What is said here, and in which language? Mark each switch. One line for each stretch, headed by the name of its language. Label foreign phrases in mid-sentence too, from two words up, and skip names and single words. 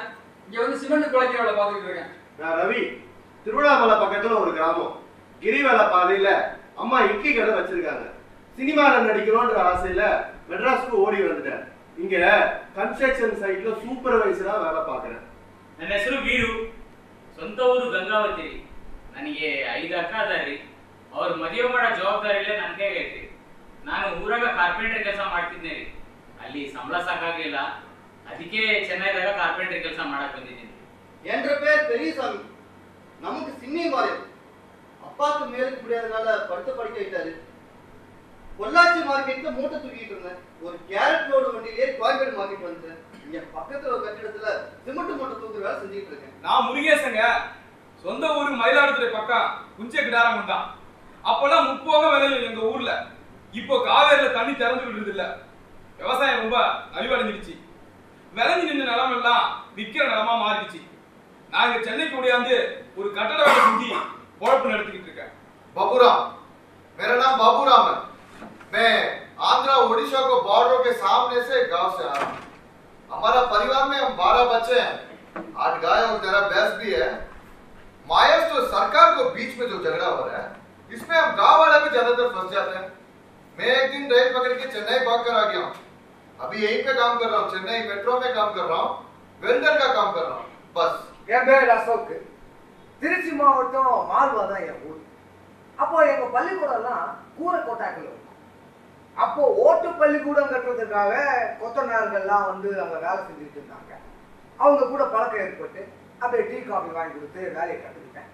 Tamil: இங்க வந்து சிமெண்ட் குலைக்கிற வேலை பார்த்துக்கிட்டு இருக்கேன். நான் ரவி. திருவண்ணாமலை பக்கத்துல ஒரு கிராமம் கிரிவல பாதையில அம்மா இட்லி கடை வச்சிருக்காங்க. சினிமால நடிக்கணும்ன்ற ஆசையில மெட்ராஸ்க்கு ஓடி வந்துட்டேன். இங்க கன்ஸ்ட்ரக்ஷன் சைட்ல ಸೂಪರ್ವೈಸರಾ வேலை பார்க்கறேன்.
Kannada: ನನ್ನ ಹೆಸರು ವೀರು. ಸ್ವಂತ ಊರು ಗಂಗಾವತಿ. ನನಗೆ 5 ಅಕ್ಕ ಅದಾರಿ. ಅವ್ರ ಮದುವೆ ಮಾಡೋ ಜವಾಬ್ದಾರಿ ಇಲ್ಲ ನನಗೆ ಐತಿ. ನಾನು ಊರಾಗ ಕಾರ್ಪೆಂಟರ್ ಕೆಲಸ ಮಾಡ್ತಿದ್ದೆ ರೀ. ಅಲ್ಲಿ ಸಂಬಳ ಸಾಕಾಗಲಿಲ್ಲ. ಅದಕ್ಕೆ ಚೆನ್ನೈದಾಗ ಕಾರ್ಪೆಂಟರ್ ಕೆಲಸ ಮಾಡಕ್ ಬಂದಿದ್ದೀನಿ.
Tamil: என்ற பேர் பெரியசாமி. நமக்கு சின்ன வாரியம். அப்பாக்கு மேலுக்கு முடியாதனால படுத்த படுக்க ஆயிட்டாரு. பொள்ளாச்சி மார்க்கெட்ல மூட்டை தூக்கிட்டு இருந்தேன். ஒரு கேரட் லோடு வண்டியிலே கோயம்பேடு மார்க்கெட் வந்துட்டேன். இங்க பக்கத்துல ஒரு கட்டிடத்துல சிமெண்ட் மூட்டை தூக்குற வேலை செஞ்சுட்டு இருக்கேன். நான் முருகேசங்க. சொந்த ஊரு மயிலாடுதுறை பக்கம் குஞ்ச கிடாரம் தான். அப்பெல்லாம் முப்போக விளையும் எங்க ஊர்ல. இப்போ காவேரியில தண்ணி திறந்து விடுறது இல்ல. விவசாயம் ரொம்ப நலிவடைஞ்சிடுச்சு. விளைஞ்சு நின்ற நிலம் எல்லாம் விற்கிற நிலமா மாறிடுச்சு. நான் இங்க சென்னைக்கு ஓடியாந்து ஒரு கட்டட வேலை செஞ்சு பொழப்பு நடத்திக்கிட்டு இருக்கேன்.
Hindi: बाबूराम, मेरा नाम बाबूराम है। मैं आंध्रा ओडिशा को बॉर्डर के सामने से गांव से आ रहा हूँ। हमारा परिवार में हम 12 बच्चे हैं। 8 गाय और 13 भैंस भी है। मायस तो सरकार को बीच में जो झगड़ा हो रहा है, इसमें हम गांव वाले भी ज्यादातर फंस जाते हैं। मैं एक दिन रेल पकड़ के चेन्नई भाग कर आ गया हूँ। अभी यहीं पे काम कर रहा हूँ। चेन्नई मेट्रो में काम कर रहा हूँ। वेल्डर का काम कर रहा हूँ बस।
Tamil: என் பேர் அசோக். திருச்சி மாவட்டம் மால்வா தான் என் ஊர். அப்போ எங்க பள்ளிக்கூடம்லாம் கூரை கோட்டாக்கள் இருக்கும். அப்போ ஓட்டு பள்ளிக்கூடம் கட்டுறதுக்காக கொத்தனார்கள்லாம் வந்து அங்க வேலை செஞ்சுட்டு இருந்தாங்க. அவங்க கூட பழக்கம் ஏற்பட்டு அப்படியே டீ காஃபி வாங்கி கொடுத்து வேலையை கற்றுக்கிட்டேன்.